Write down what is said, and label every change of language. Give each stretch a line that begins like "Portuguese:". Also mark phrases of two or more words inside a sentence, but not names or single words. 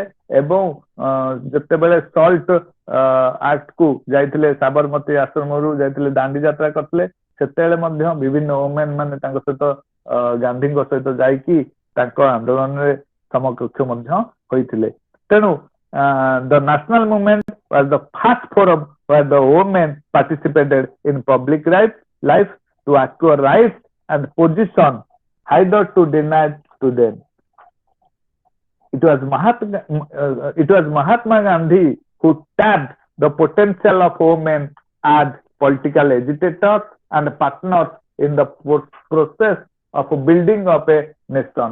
Odia: ଏବଂ ଯେତେବେଳେ ସଲ୍ଟ ଆକ୍ଟ କୁ ଯାଇଥିଲେ ସାବରମତୀ ଆଶ୍ରମରୁ ଯାଇଥିଲେ ଦାଣ୍ଡି ଯାତ୍ରା କରିଥିଲେ ସେତେବେଳେ ମଧ୍ୟ ବିଭିନ୍ନ ଓମେନ ମାନେ ତାଙ୍କ ସହିତ ଗାନ୍ଧୀଙ୍କ ସହିତ ଯାଇକି ତାଙ୍କ ଆନ୍ଦୋଳନରେ ସମକକ୍ଷ ମଧ୍ୟ ହୋଇଥିଲେ.
English: ତେଣୁ the national movement was the first forum where the women participated in public life to acquire rights and position either to deny to them. It was Mahatma Gandhi who tapped the potential of women as political agitators and partners in the process of building up a nation.